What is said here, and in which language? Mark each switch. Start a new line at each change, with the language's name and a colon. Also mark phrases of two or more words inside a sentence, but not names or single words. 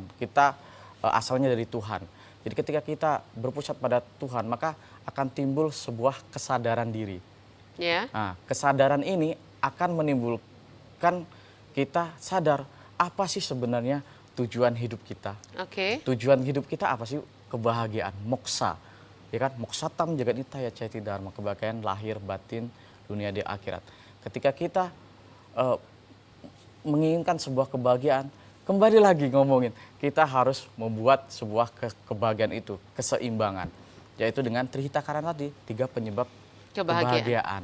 Indonesian: Kita asalnya dari Tuhan. Jadi ketika kita berpusat pada Tuhan, maka akan timbul sebuah kesadaran diri. Ya. Nah, kesadaran ini akan menimbulkan kita sadar apa sih sebenarnya tujuan hidup kita. Oke. Tujuan hidup kita apa sih? Kebahagiaan, moksa. Ya kan?
Sanskrit: Moksatam jagat nitya ceti dharma,
Indonesian: kebahagiaan lahir batin dunia di akhirat. Ketika kita menginginkan sebuah kebahagiaan, kembali lagi ngomongin, kita harus membuat sebuah kebahagiaan itu, keseimbangan. Yaitu dengan Trihita Karana tadi, 3 penyebab kebahagiaan.